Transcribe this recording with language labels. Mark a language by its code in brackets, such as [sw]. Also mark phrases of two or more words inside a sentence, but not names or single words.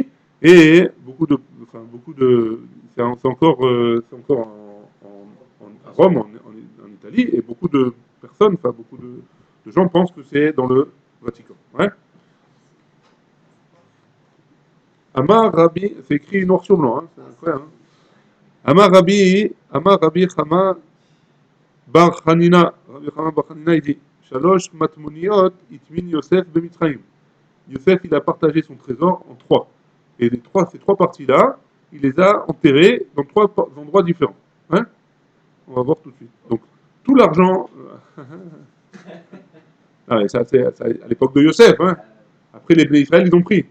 [fr] Et c'est encore à Rome, en Italie, et beaucoup de personnes, enfin beaucoup de gens pensent que c'est dans le Vatican. Ouais. [he] אמר רבי, [fr] c'est écrit noir sur blanc, hein, c'est incroyable. Hein. [he] אמר רבי חמא בר חנינא, רבי חמא בר חנינא, [fr] il dit, [he] שלוש מטמוניות הטמין יוסף במצרים. [fr] Yosef, il a partagé son trésor en trois. Et ces trois parties-là, il les a enterrées dans trois endroits différents. Hein. On va voir tout de suite. Donc, tout l'argent. Ah, ça, c'est à l'époque de Yosef. Hein. Après, les [he] בני ישראל, [fr] ils ont pris.